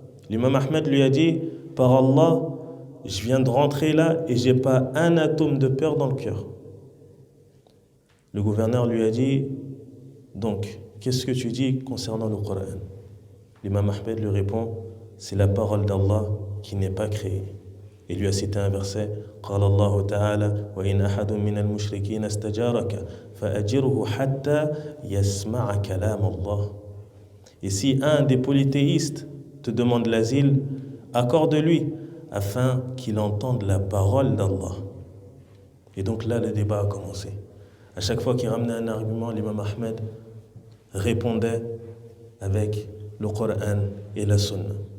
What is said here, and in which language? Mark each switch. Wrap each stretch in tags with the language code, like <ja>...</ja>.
<fr>L'imam Ahmed lui a dit « Par Allah, je viens de rentrer là et j'ai pas un atome de peur dans le cœur ». Le gouverneur lui a dit « Donc, qu'est-ce que tu dis concernant le Coran ?» L'imam Ahmed lui répond « C'est la parole d'Allah qui n'est pas créée ». Il lui a cité un verset</fr> <ar>قال الله تعالى وإن أحد من المشركين استجارك فأجره حتى يسمع كلام الله.</ar> <fr>Et si un des polythéistes te demande l'asile, accorde-lui afin qu'il entende la parole d'Allah. Et donc là, le débat a commencé. À chaque fois qu'il ramenait un argument, l'imam Ahmed répondait avec le Coran et la Sunna.</fr>